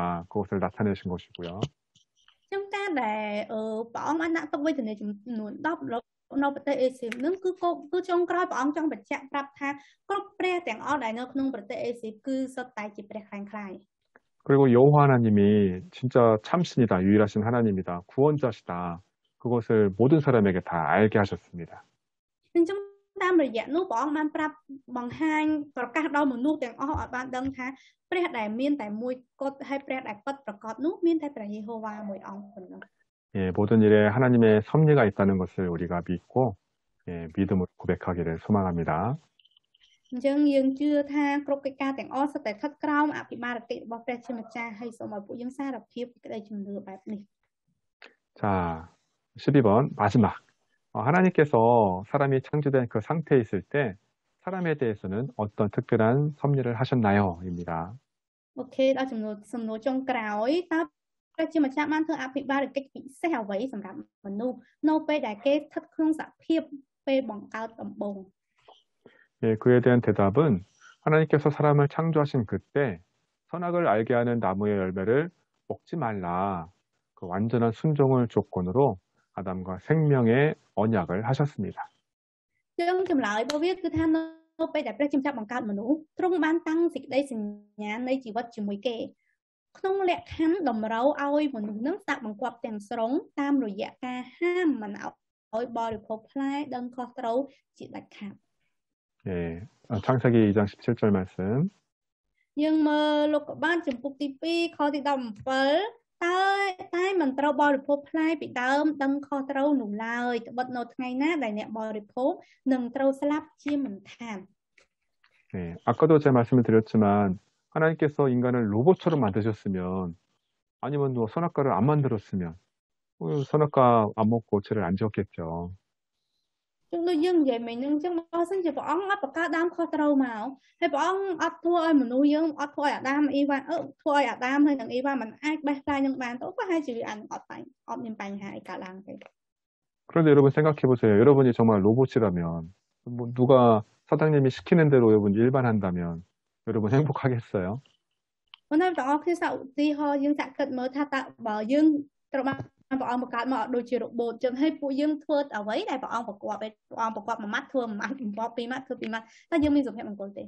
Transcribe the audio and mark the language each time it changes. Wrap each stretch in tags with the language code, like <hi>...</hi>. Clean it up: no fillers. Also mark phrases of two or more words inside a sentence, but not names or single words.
<ko>그것을 나타내신 것이고요.</ko> <km>ចឹងការដែលព្រះអង្គបានដាក់ទុក្ខវេទនាចំនួន10នៅប្រទេសអេស៊ីនឹងគឺចុងក្រោយព្រះអង្គចង់បញ្ជាក់ប្រាប់ថាគ្រប់ព្រះទាំងអស់ដែលនៅក្នុងប្រទេសអេស៊ីគឺសុទ្ធតែជាព្រះខ្លាំងខ្លាយ</km> <ko>그리고 여호와 하나님이 진짜 참신이다. 유일하신 하나님이다. 구원자시다. 그것을 모든 사람에게 다 알게 하셨습니다.</ko> <km>អញ្ចឹងតាមរយៈនោះព្រះអង្គបានប្រាប់បង្ហាញប្រកាសដល់មនុស្សទាំងអស់ឲ្យបានដឹងថាព្រះដែលមានតែមួយគត់ហើយព្រះដែលពិតប្រាកដនោះមានតែព្រះយេហូវ៉ាមួយអង្គប៉ុណ្ណោះ</km> <ko>예, 모든 일에 하나님의 섭리가 있다는 것을 우리가 믿고 믿음으로 고백하기를 소망합니다.</ko> <km>អញ្ចឹងយើងជឿថាគ្រប់កិច្ចការទាំងអស់សុទ្ធតែស្ថិតក្រោមអភិបាលកិច្ចរបស់ព្រះជាម្ចាស់ហើយសូមឲ្យពួកយើងសារភាពក្តីជំនឿបែបនេះ</km> <ko>자, 12번 마지막. 하나님께서 사람이 창조된 그 상태에 있을 때 사람에 대해서는 어떤 특별한 섭리를 하셨나요? 입니다.</ko> <km>អូខេដល់សំណួរចុងក្រោយតើព្រះជាម្ចាស់បានធ្វើអភិបាលកិច្ចពិសេសអ្វីសម្រាប់មនុស្សនៅពេលដែលគេស្ថិតក្នុងសភាពពេលបង្កើតដំបូង</km> <ko>예, 그에 대한 대답은 하나님께서 사람을 창조하신 그때 선악을 알게 하는 나무의 열매를 먹지 말라. 그 완전한 순종을 조건으로 아담과 생명의 언약을 하셨습니다.</ko> <km>ចឹងចម្លើយរបស់វាគឺថានៅពេលដែលព្រះជាម្ចាស់បង្កើតមនុស្សទ្រង់បានតាំងសេចក្តីសញ្ញានៃជីវិតជាមួយគេក្នុងលក្ខខណ្ឌតម្រូវឲ្យមនុស្សនឹងស្ដាប់បង្គាប់ទាំងស្រុងតាមរយៈការហាមមិនឲ្យបរិភោគផ្លែដឹងខុសត្រូវជាដាច់ខាត</km> <ko>예, 창세기 2장 17절 말씀.</ko> <km>យើងមើលលោកុបាទចំពុកទី2ខទី17តែមិនត្រូវបរិភោគផ្លែពីដើមដឹងខុសត្រូវនោះឡើយត្បិតនៅថ្ងៃណាដែលអ្នកបរិភោគនឹងត្រូវស្លាប់ជាមិនខាន</km> <ko>예, 아까도 제가 말씀을 드렸지만 하나님께서 인간을 로봇처럼 만드셨으면 아니면 뭐 선악과를 안 만들었으면 선악과 안 먹고 죄를 안 지었겠죠.</ko> <km>ចឹងដូចយើងនិយាយមិញហ្នឹងចឹងបើសិនជាព្រះអង្គអត់បង្កើតដើមខុសត្រូវមកហើយព្រះអង្គអត់ធ្វើឲ្យមនុស្សយើងអត់ធ្វើឲ្យអាដាមអ៊ីវ៉ាធ្វើឲ្យអាដាមហើយនិងអ៊ីវ៉ាមិនអាចបេះផ្លែនឹងបានទៅប្រហែលជាវាអត់មានបញ្ហាអីកើតឡើងទេ</km> <ko>그런데 여러분 생각해 보세요. 여러분이 정말 로봇이라면 뭐 누가 사장님이 시키는 대로 여러분 일반 한다면 여러분 행복하겠어요?</ko> <km>ប៉ុន្តែបងប្អូនគ្នាសាកឧទាហរណ៍យើងសាកគិតមើលថាតើបើយើងត្រូវបានព្រះអង្គបង្កើតមកដូចជារបូតចឹងហើយពួកយើងធ្វើអ្វីដែលព្រះអង្គប្រកបព្រះអង្គប្រកបមួយម៉ាត់ធ្វើមួយម៉ាត់បង្កប់ពីរម៉ាត់ធ្វើពីរម៉ាត់តែយើងមានសុភមង្គលទេ</km>